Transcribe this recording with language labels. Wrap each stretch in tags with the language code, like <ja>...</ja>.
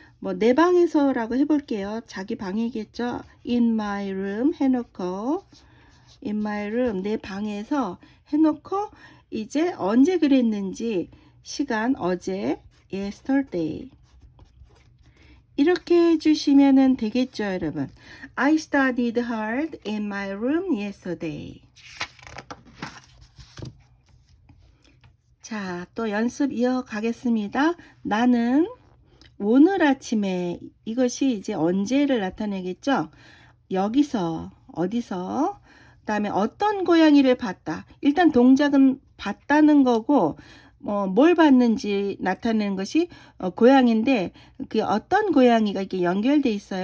<ko>뭐 내 방에서라고 해볼게요. 자기 방이겠죠.</ko> <en>In my room</en> <ko>해놓고</ko> <en>in my room</en> <ko>내 방에서 해놓고 이제 언제 그랬는지 시간 어제 yesterday 이렇게 해주시면 되겠죠, 여러분.</ko> <en>I studied hard in my room yesterday.</en> <ko>자, 또 연습 이어가겠습니다. 나는 오늘 아침에 이것이 이제 언제를 나타내겠죠? 여기서, 어디서, 그 다음에 어떤 고양이를 봤다. 일단 동작은 봤다는 거고, 뭘 봤는지 나타내는 것이 고양이인데 그 어떤 고양이가 이렇게 연결돼 있어요.</ko>